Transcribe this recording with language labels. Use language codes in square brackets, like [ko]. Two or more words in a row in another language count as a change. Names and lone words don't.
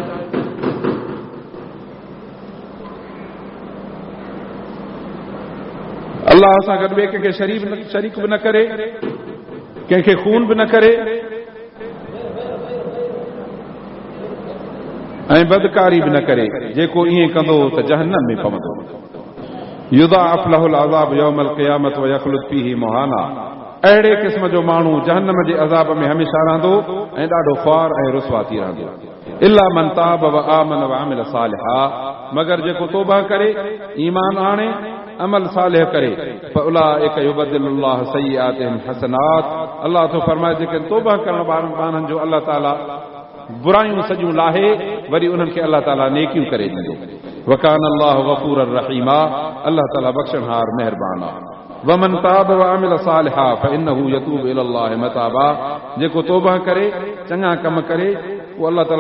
[sd] अलाह सां गॾु ॿिए कंहिंखे शरीक बि न करे कंहिंखे खून बि न करे ऐं बदकारी बि न करे जेको ईअं कंदो त जहन्नम में पवंदो [ar] يضاعف له العذاب يوم القيامة ويخلد فيه مهانا [sd] अहिड़े क़िस्म जो माण्हू जहन्नम जे अज़ाब में हमेशा रहंदो ऐं ॾाढो ख्वार ऐं रुसवा थी रहंदो इल्ला [ar] من تاب وآمن وعمل صالحا [sd] मगर जेको तौबा करे ईमान आणे अमल सालिह करे [ar] فأولئك يبدل الله سيئاتهم حسنات [sd] अलाह तो फरमाए जेके तौबा करण वारनि माण्हुनि जो अलाह ताला बुरायूं सॼियूं लाहे वरी उन्हनि खे अलाह ताला नेकियूं करे ॾींदो [ar] وكان الله غفورا رحيما [sd] अलाह ताला बख़्शणहार महिरबान आहे [ar] ومن تاب وعمل صالحا فإنه يتوب إلى الله متابا [sd] जेको तौबा करे चङा कम करे वो अल्लाह ताला